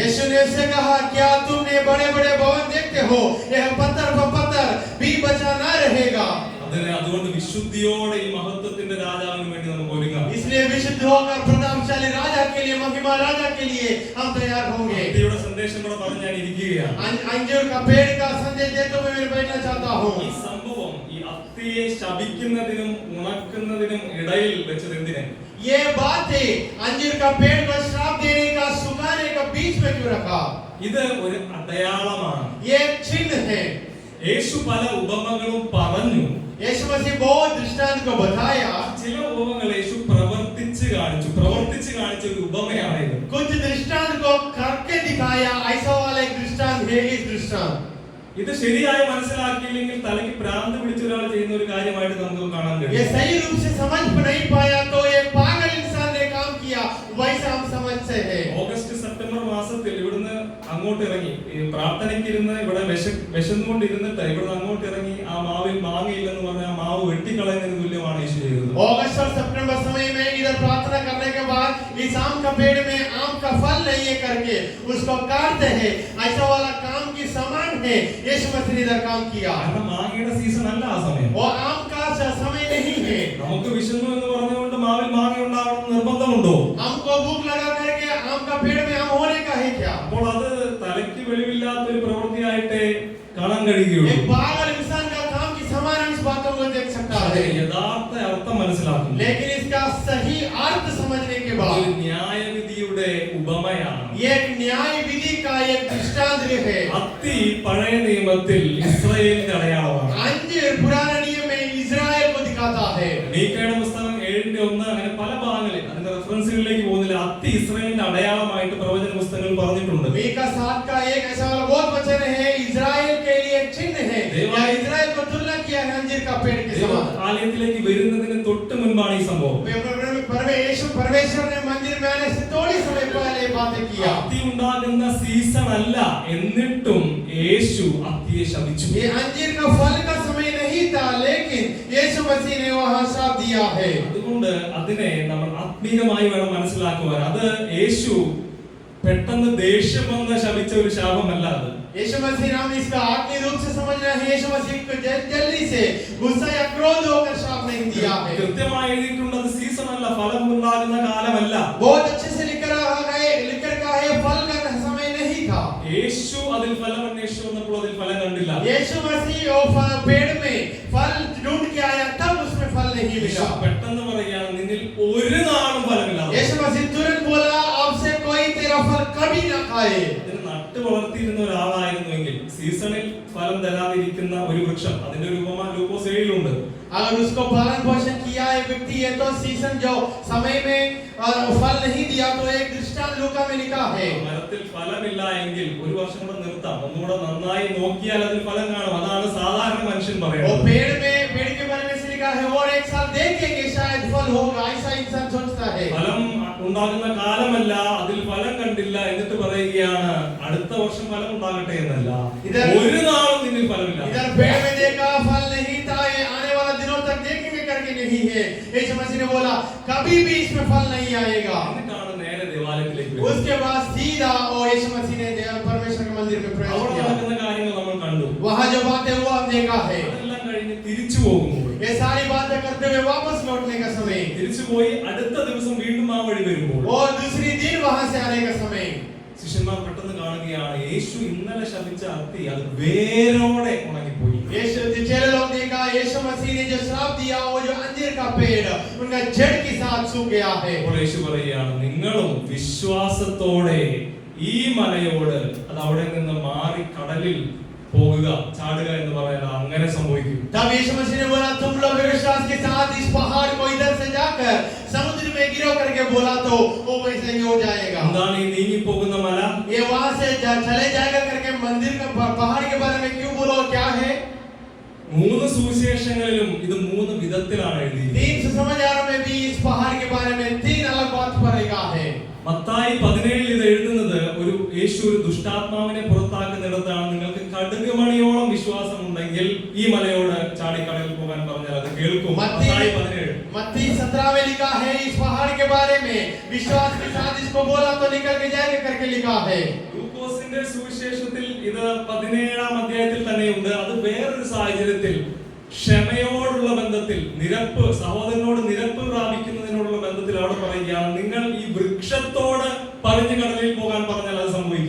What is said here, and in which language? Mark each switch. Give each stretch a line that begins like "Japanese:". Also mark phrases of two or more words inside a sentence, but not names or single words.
Hindi: यीशु ने उससे कहा, क्या तुमने बड़े-बड़े भवन देखते हो, यह पत्थर पर पत्थर भी बचा ना रहेगा।
Malayalam: അതുകൊണ്ട് വിശുദ്ധിയോടെ ഈ മഹത്വത്തിന്റെ രാജാവിന് വേണ്ടി നമുക്ക് ഒരുങ്ങാം.
Hindi: इसलिए विशुद्ध होकर प्रतापशाली राजा के लिए, महिमा राजा के लिए हम तैयार होंगे।
Malayalam: ഭക്തിയുടെ സന്ദേശം കൂടെ പറഞ്ഞ് ഞാൻ ഇരിക്കുകയാണ്.
Hindi: अंजीर का पेड़ का संदेश देते हुए मैं बैठना चाहता हूँ।
Malayalam: ഈ സംഭവം ഈ അത്തിയെ ശപിക്കുന്നതിനും ഉണക്കുന്നതിനും ഇടയിൽ വെച്ചത് എന്തിനെ?
Hindi: ये बात है, अंजीर का पेड़ को श्राप देने का, सुखाने का बीच में क्यों रखा?
Malayalam: ഇത് ഒരു അടയാളമാണ്.
Hindi: ये एक चिन्ह है।
Malayalam: യേശു പല ഉപമകളും പറഞ്ഞു.
Hindi: यीशु मसीह बहुत दृष्टांत को बताया।
Malayalam: ചില ഉപമകൾ യേശു പ്രവർത്തിച്ച് കാണിച്ച ഒരു ഉപമയാണ് ഇത്.
Hindi: कुछ दृष्टांत को करके दिखाया, ऐसा वाला एक दृष्टांत है इस दृष्टांत।
Malayalam: ഇത് ശരിയായി മനസ്സിലാക്കിയില്ലെങ്കിൽ തലയ്ക്ക് ഭ്രാന്ത് പിടിച്ച ഒരാൾ ചെയ്യുന്ന ഒരു കാര്യമായിട്ട് നമുക്ക് കാണാൻ ये കഴിയും.
Hindi: सही रूप से समझ नहीं पाया तो एक पागल इंसान ने काम किया, वैसा हम समझते हैं।
Malayalam: ഓഗസ്റ്റ് സെപ്റ്റംബർ മാസത്തിൽ ഇവിടുന്ന് അങ്ങോട്ട് ഇറങ്ങി ഈ പ്രാർത്ഥനയ്ക്കിരുന്ന് ഇവിടെ വിശന്നുകൊണ്ടിരുന്നിട്ട് ഇവിടുന്ന് അങ്ങോട്ട് ഇറങ്ങി ആ മാവിൽ മാങ്ങയില്ലെന്ന് പറഞ്ഞ ആ മാവ് വെട്ടിക്കളയുന്നതിന് തുല്യമാണ് യേശു ചെയ്തത്.
Hindi: अगस्त और सितंबर समय में इधर प्रार्थना करने के बाद इस आम का पेड़ में आम का फल नहीं है करके उसको काटते हैं, ऐसा वाला काम की समान है। यीशु मसीह ने इधर काम किया।
Malayalam: കാരണം മാങ്ങയുടെ സീസൺ അല്ല ആ സമയം.
Hindi: वो आम का समय नहीं है।
Malayalam: നമുക്ക് വിശന്നു എന്ന് പറഞ്ഞുകൊണ്ട് മാവിൽ മാങ്ങ ഉണ്ടാവണം നിർബന്ധമുണ്ടോ?
Hindi: हमको भूख लगा करके आम का पेड़ में आम होने का है क्या?
Malayalam: അപ്പോൾ അത് തലയ്ക്ക് വെളിവില്ലാത്തൊരു പ്രവൃത്തിയായിട്ടേ കാണാൻ കഴിയുകയുള്ളൂ.
Hindi: एक पागल इंसान का काम की समान इस बातों को देख सकता അതെ, है,
Malayalam: യഥാർത്ഥ അർത്ഥം മനസ്സിലാക്കുന്നു.
Hindi: लेकिन इसका सही अर्थ समझने के ഒരു बाद
Malayalam: ന്യായവിധിയുടെ ഉപമയാണ്.
Hindi: ये एक न्याय विधि का एक दृष्टांत है।
Malayalam: അത്തി പഴയ നിയമത്തിൽ ഇസ്രായേലിന്റെ അടയാളമാണ്.
Hindi: अंजीर पुराने नियम में इजराइल को दिखाता है।
Malayalam: മീഖയുടെ പുസ്തകം 7:1 അങ്ങനെ പല ഭാഗങ്ങളിൽ അതിന്റെ റെഫറൻസുകളിലേക്ക് പോകുന്നില്ല. അത്തി ഇസ്രായേലിന്റെ അടയാളമായിട്ട് പ്രവചന പുസ്തകങ്ങൾ പറഞ്ഞിട്ടുണ്ട്.
Hindi: मीका 7 का एक ऐसा वाला बहुत वचन है, इजराइल के लिए एक चिन्ह है, या इजराइल को तुलना किया है अंजीर का पेड़ के समान।
Malayalam: ആലയത്തിലേക്ക് വരുന്നതിന് തൊട്ട് മുൻപാണ് ഈ സംഭവം.
Hindi: परमेश्वर ने मंदिर में आने से थोड़ी समय पहले बातें किया।
Malayalam: അത്തി ഉണ്ടാകുന്ന സീസൺ അല്ല, എന്നിട്ടും യേശു അത്തിയെ ശപിച്ചു.
Hindi: ये अंजीर का फल का समय नहीं था, लेकिन यीशु मसीह ने वहां श्राप दिया है।
Malayalam: അതുകൊണ്ട് അതിനെ നമ്മൾ ആത്മീയമായി വേണം മനസ്സിലാക്കുവാൻ. അത് യേശു പെട്ടെന്ന് ദേഷ്യം വന്ന് ശപിച്ച ഒരു ശാപമല്ല അത്.
Hindi: यीशु मसीह नाम इसका आत्मीय रूप से समझना है। यीशु मसीह को जल्दी से गुस्सा या क्रोध होकर श्राप नहीं दिया है।
Malayalam: കൃത്യമായി എഴുതിയിട്ടുള്ളത് സീസൺ അല്ല, ഫലം ഉണ്ടാകുന്ന കാലമല്ല.
Hindi: बहुत अच्छे से लिख रखा है, फल का समय नहीं था।
Malayalam: യേശു അതിൽ ഫലം അന്വേഷിച്ചു വന്നപ്പോൾ അതിൽ ഫലം കണ്ടില്ല.
Hindi: यीशु मसीह पेड़ में फल ढूंढ के आया, तब उसमें फल नहीं യേശു मिला।
Malayalam: പെട്ടെന്ന് പറയുകയാണ്, നിന്നിൽ ഒരു നാളും ഫലമില്ല.
Hindi: यीशु मसीह तुरंत बोला, आपसे कोई तेरा फल कभी ना खाए।
Malayalam: അതിന് നട്ടു വളർത്തിയിരുന്ന ഒരാളായിരുന്നുവെങ്കിൽ സീസണിൽ ഫലം തരാതിരിക്കുന്ന ഒരു വൃക്ഷം, അതിന്റെ ഒരു ഉപമ ലൂക്കോസ് 7-ലുണ്ട്.
Hindi: अगर उसको पालन पोषण किया एक व्यक्ति है तो सीजन जो समय में फल नहीं दिया तो एक दृष्टांत लूका में लिखा है
Malayalam: മരത്തിൽ ഫലമില്ല എങ്കിൽ ഒരു വർഷം കൂടെ നിർത്താം, ഒന്നുകൂടെ നന്നായി നോക്കിയാൽ അതിൽ ഫലം കാണും. അതാണ് സാധാരണ മനുഷ്യൻ वो പറയുന്നത്.
Hindi: पेड़ के बारे में से लिखा है और एक साल देखेंगे शायद फल होगा, ऐसा इंसान सोचता है.
Malayalam: ഫലം ഉണ്ടാകുന്ന കാലമല്ല, അതിൽ ഫലം കണ്ടില്ല എന്നിട്ട് പറയുകയാണ് അടുത്ത വർഷം ഫലം ഉണ്ടാകട്ടെ എന്നല്ല. ഒരു നാളും നിന്നിൽ ഫലമില്ല.
Hindi: इधर पेड़ में देखा फल नहीं था, ये आने वाला दिनों तक देखेंगे करके नहीं है. यीशु मसीह ने बोला कभी भी इसमें फल नहीं आएगा.
Malayalam: എന്നിട്ടാണ് നേരെ ദേവാലയത്തിലേക്ക് വരുന്നത്.
Hindi: उसके बाद सीधा और यीशु मसीह ने परमेश्वर के मंदिर में प्रवेश അവിടെ किया.
Malayalam: നടക്കുന്ന കാര്യങ്ങൾ നമ്മൾ കണ്ടു.
Hindi: वहां जो बातें हुआ हम देखा है.
Malayalam: അതെല്ലാം കഴിഞ്ഞ് തിരിച്ചു പോകുമ്പോൾ
Hindi: ये सारी बातें करते हुए वापस लौटने का समय
Malayalam: തിരിച്ചു പോയി അടുത്ത ദിവസം വീണ്ടും ആ വഴി വരുമ്പോൾ
Hindi: और दूसरी दिन वहां से आने का समय
Malayalam: ശിഷ്യന്മാർ പെട്ടെന്ന് കാണുകയാണ് യേശു ഇന്നലെ ശപിച്ച അത്തി അത് വേരോടെ ഉണങ്ങിപ്പോയി.
Hindi: यीशु चेले लोग देखा यीशु मसीह ने जो श्राप दिया वो जो अंजीर का पेड़ उनका जड़ के साथ सूख गया है.
Malayalam: അപ്പോൾ യേശു പറയുകയാണ് നിങ്ങളും വിശ്വാസത്തോടെ ഈ മലയോട് അത് അവിടെ നിന്ന് മാറി കടലിൽ പോകുക ചാടുക എന്ന് പറയാൻ അങ്ങനെ സംഭവിക്കും.
Hindi: तब यीशु मसीह ने बोला तुम लोग विश्वास के साथ इस पहाड़ को इधर से जाकर समुद्र में गिरो करके बोला तो वो वैसे ही हो जाएगा.
Malayalam: എന്താണ് ഈ നീങ്ങി പോകുന്ന മല?
Hindi: ये वहां से चले जाएगा करके मंदिर का पहाड़ के बारे में क्यों बोलो, क्या है?
Malayalam: മൂന്ന് സുവിശേഷങ്ങളിലും ഇത് മൂന്ന് വിധത്തിലാണ് എഴുതിയിരിക്കുന്നത്.
Hindi: तीन सुसमाचारों में भी इस पहाड़ के बारे में तीन अलग बात पर लिखा है.
Malayalam: മത്തായി 17 ഇത് എഴുതുന്നത് ഒരു യേശു ഒരു ദുഷ്ടാത്മാവിനെ പുറത്താക്കുന്നിടത്താണ്. നിങ്ങൾക്ക് കടുകുമണിയോളം വിശ്വാസം ഉണ്ടെങ്കിൽ ഈ മലയോട് ചാടിക്കടലിൽ പോകാൻ പറഞ്ഞാൽ അത് കേൾക്കും. മത്തായി 17
Hindi: मत्ती 17 में लिखा है इस पहाड़ के बारे में विश्वास के साथ इसको बोला तो निकल के जाएगा करके लिखा है.
Malayalam: ലൂക്കോസിന്റെ സുവിശേഷത്തിൽ ഇത് 17-ാം അധ്യായത്തിൽ തന്നെയുണ്ട്. അത് വേറൊരു സാഹചര്യത്തിൽ ക്ഷമയോടുള്ള ബന്ധത്തിൽ നിരപ്പ് സഹോദരനോട് നിരപ്പ് പ്രാപിക്കുന്നതിനോടുള്ള ബന്ധത്തിൽ അവിടെ പറയുകയാണ് നിങ്ങൾ ഈ വൃക്ഷത്തോട് പറഞ്ഞു കടലിൽ പോകാൻ പറഞ്ഞാൽ അത് സംഭവിക്കും.